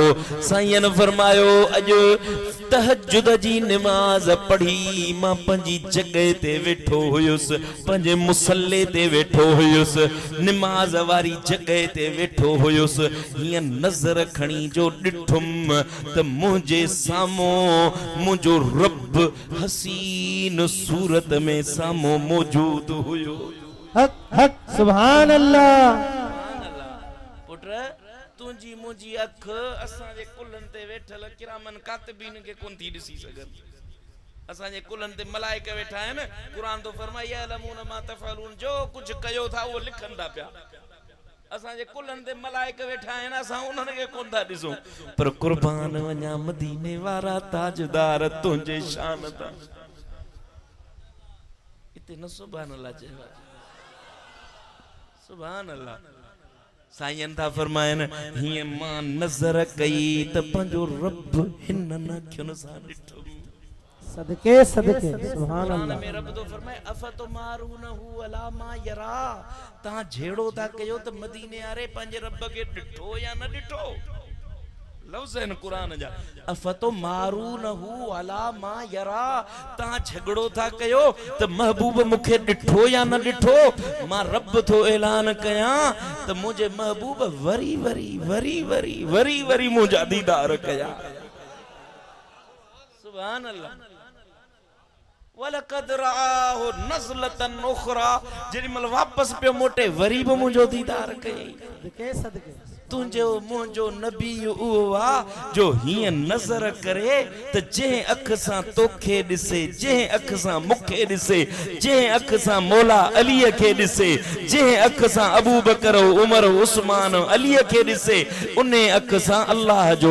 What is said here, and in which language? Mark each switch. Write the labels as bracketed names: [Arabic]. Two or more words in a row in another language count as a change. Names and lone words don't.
[Sindhi] साईं फरमायो अॼु तहज्जुद जी नमाज़ पढ़ी मां पंहिंजी जॻह ते वेठो हुयुसि पंहिंजे मुसल्ले ते वेठो हुयुसि नमाज़ वारी जॻह ते वेठो हुयुसि। हीअं नज़र खणी जो ॾिठुमि त मुंहिंजे साम्हूं मुझो रब हसीन सूरत में सामो मौजूद हुयो। हक हक [Arabic] سبحان الله. [Sindhi] पुत्र तुंजी मुंजी अख असां जे कुलन ते वेठल [Arabic] كراماً كاتبين [Sindhi] के कोन थी ॾिसी सघन। असां जे कुलन ते मलाइका वेठा आहिनि। कुरान तो फरमाया [Arabic] يعلمون ما تفعلون [Sindhi] जो कुछ कयो था वो लिखन था पिया। असा जे कुलन ते मलाइक वेठा आहिनि असां उन्हनि खे कोन था ॾिसूं पर कुर्बान वञा मदीने वारा ताजदार तुंहिंजे शान ता इते न [Arabic] سبحان الله [Sindhi] चयो [Arabic] سبحان الله [Sindhi] साईं था फरमाइन हीअं मां नज़र कई त पंहिंजो रब हिन अखियुनि सां ॾिठो सदके सदके [Arabic] سبحان الله [Sindhi] में रब तो फरमाए [Arabic] أفتمارونه على ما يرى [Sindhi] ता झेड़ो ता कयो त मदीने वारे पंहिंजे रब खे ॾिठो या न ॾिठो लफ्ज़ आहिनि क़ुरान जा [Arabic] أفتمارونه على ما يرى [Sindhi] ता झगड़ो था कयो त महबूब मूंखे ॾिठो या न ॾिठो मां रब थो ऐलान कयां त मुंहिंजे महबूब वरी वरी वरी वरी वरी वरी मुंहिंजा दीदार कया [Arabic] سبحان الله ولقد رآه نزلة أخرى [Sindhi] जेॾी महिल वापसि पियो मोटे वरी बि मुंहिंजो दीदार कयईं सदके सदके तुंहिंजो मुंहिंजो नबी उहो आहे जो हीअं नज़र करे त जंहिं अख सां तोखे ॾिसे जंहिं अख सां मूंखे ॾिसे जंहिं अख सां मौला अलीअ खे ॾिसे जंहिं अख सां अबू बकर उमर उस्मान अलीअ खे ॾिसे उन अख सां अल्लाह जो